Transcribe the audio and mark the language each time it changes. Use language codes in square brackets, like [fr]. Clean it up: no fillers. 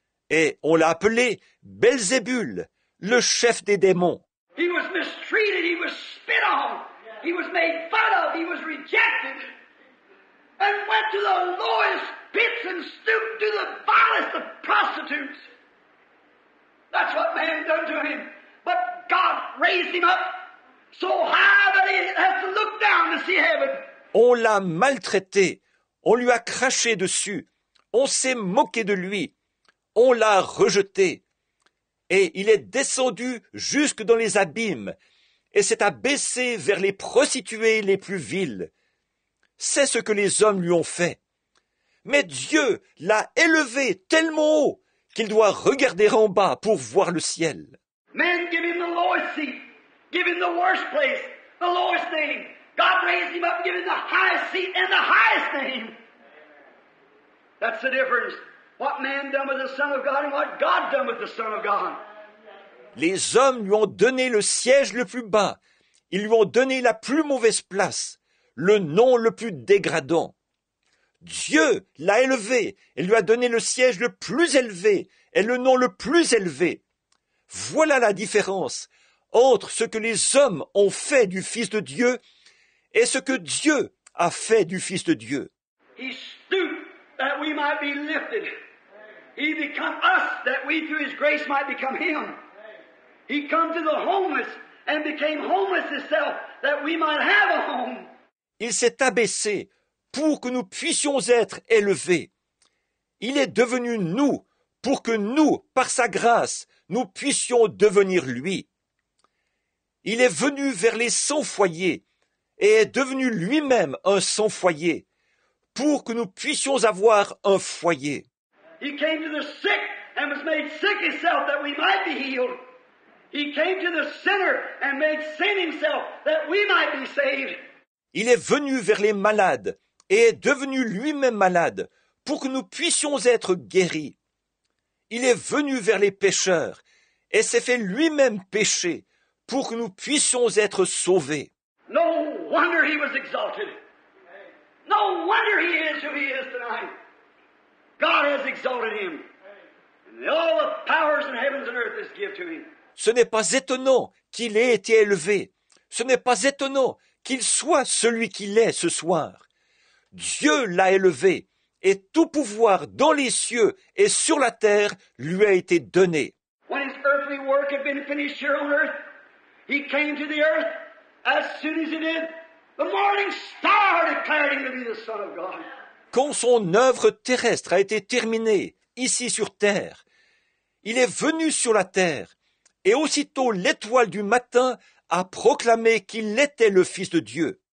[fr] Et on l'a appelé Belzébul, le chef des démons. [en] He was mistreated, he was spit on, he was made fun of, he was rejected, and went to the lowest pits and stooped to the vilest of prostitutes. That's what man done to him. But God raised him up so high that he has to look down to see heaven. [fr] On l'a maltraité, on lui a craché dessus, on s'est moqué de lui, on l'a rejeté, et il est descendu jusque dans les abîmes, et s'est abaissé vers les prostituées les plus viles. c'est ce que les hommes lui ont fait. Mais Dieu l'a élevé tellement haut qu'il doit regarder en bas pour voir le ciel. [en] Men give him the lowest seat, give him the worst place, the lowest name. God raised him up and gave him the highest seat and the highest name. That's the difference. What man done with the Son of God and what God done with the Son of God. [fr] Les hommes lui ont donné le siège le plus bas. Ils lui ont donné la plus mauvaise place, le nom le plus dégradant. Dieu l'a élevé et lui a donné le siège le plus élevé et le nom le plus élevé. Voilà la différence entre ce que les hommes ont fait du Fils de Dieu et ce que Dieu a fait du Fils de Dieu. [en] He stooped that we might be lifted. He become us that we through His grace might become Him. He come to the homeless and became homeless Himself that we might have a home. [fr] Il s'est abaissé pour que nous puissions être élevés. Il est devenu nous pour que nous, par sa grâce, nous puissions devenir lui. Il est venu vers les sans-foyers et est devenu lui-même un sans-foyer pour que nous puissions avoir un foyer. [en] He came to the sick and was made sick Himself that we might be healed. He came to the sinner and made sin Himself that we might be saved. [fr] Il est venu vers les malades et est devenu lui-même malade pour que nous puissions être guéris. Il est venu vers les pécheurs et s'est fait lui-même péché pour que nous puissions être sauvés. [en] No wonder He was exalted. No wonder He is who He is tonight. God has exalted Him. And all the powers in heavens and earth is given to Him. [fr] Ce n'est pas étonnant qu'il ait été élevé. Ce n'est pas étonnant qu'il soit celui qu'il est ce soir. Dieu l'a élevé et tout pouvoir dans les cieux et sur la terre lui a été donné. [en] When His earthly work had been finished here on earth, He came to the earth. As soon as He did, the morning star declared Him to be the Son of God. [fr] Quand son œuvre terrestre a été terminée ici sur terre, il est venu sur la terre et aussitôt l'étoile du matin a proclamé qu'il était le Fils de Dieu.